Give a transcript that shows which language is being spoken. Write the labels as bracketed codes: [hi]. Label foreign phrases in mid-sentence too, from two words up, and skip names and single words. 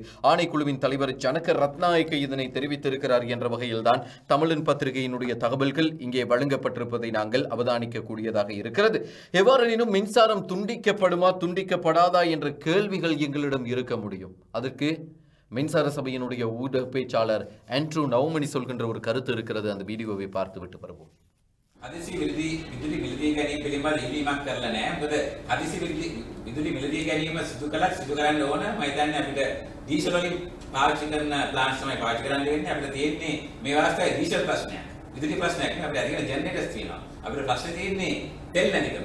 [ta] ஆணைக்குழுவின் தலைவர் ஜனக ரத்நாயக்க இதனை தெரிவித்திருக்கிறார் என்ற வகையில்தான் தமிழன் பத்திரிகையினுடைய தகவல்கள் இங்கே வழங்கப்பட்டிருப்பதை நாங்கள் அவதானிக்க கூடியதாக இருக்கிறது. எவ்வாறெனினும் மின்சாரம் துண்டிக்கப்படுமா துண்டிக்கப்படாதா என்ற கேள்விகள் எங்களிடம் இருக்க முடியும். அதற்கு மின்சார சபையினுடைய ஊடக பேச்சாளர் ஆண்ட்ரூ நவமணி சொல்கின்ற ஒரு கருத்து இருக்கிறது. அந்த வீடியோவை பார்த்துவிட்டு வருவோம். [si] හදිසි විදුලි මිලදී ගැනීම පිළිබඳ ඉල්ලීමක් කරලා නැහැ. මොකද හදිසි විදුලි මිලදී ගැනීම සිදු කරන්න ඕන. මම හිතන්නේ අපිට ඩීසල් වලින් පාවිච්චි කරන ප්ලාන්ට්ස් තමයි පාවිච්චි කරන්න වෙන්නේ. අපිට තියෙන්නේ මේ අවස්ථාවේ ඩීසල් ප්‍රශ්නයක්. විදුලි ප්‍රශ්නයක් නෙවෙයි. අපිට අධික ජෙනරේටර්ස් තියෙනවා. අපිට ප්‍රශ්නේ තියෙන්නේ තෙල් නැතිකම.